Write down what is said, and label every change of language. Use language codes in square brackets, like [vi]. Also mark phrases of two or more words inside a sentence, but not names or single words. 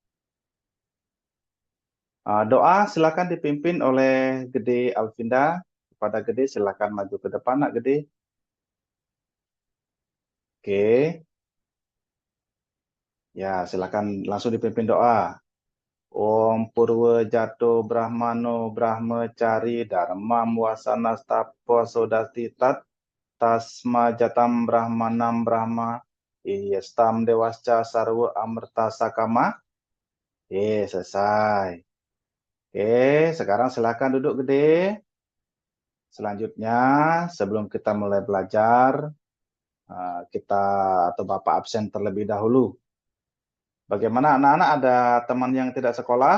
[id] Doa silakan dipimpin oleh Gede Alvinda. Kepada Gede silakan maju ke depan, Nak Gede. Oke, ya silakan langsung dipimpin doa. [sa] Om Purwa Jato Brahmano Brahmacari Dharmam Wasana Stapo Sodastitat Tasma Jatam Brahmanam Brahma Iyestam Dewasca Sarwa Amrta Sakama. [id] Selesai. Sekarang silakan duduk Gede. Selanjutnya, sebelum kita mulai belajar, kita atau Bapak absen terlebih dahulu. Bagaimana anak-anak, ada teman yang tidak sekolah?